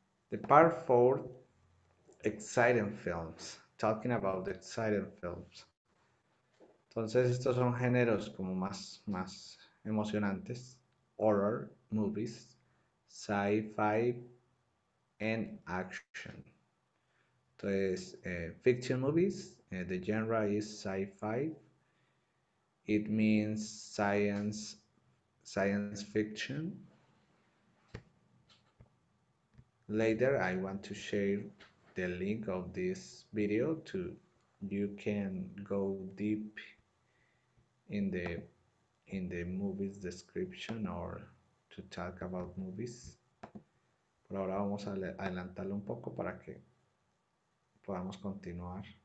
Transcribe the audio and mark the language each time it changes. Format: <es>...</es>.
<en>The part 4, exciting films. Talking about the exciting films.</en> <es>Entonces estos son géneros como más emocionantes.</es> <en>Horror movies, sci-fi and action. Entonces, fiction movies, the genre is sci-fi. It means science fiction. Later, I want to share the link of this video to you can go deep in the movies description or to talk about movies.</en> <es>Por ahora vamos a adelantarlo un poco para que podamos continuar.</es>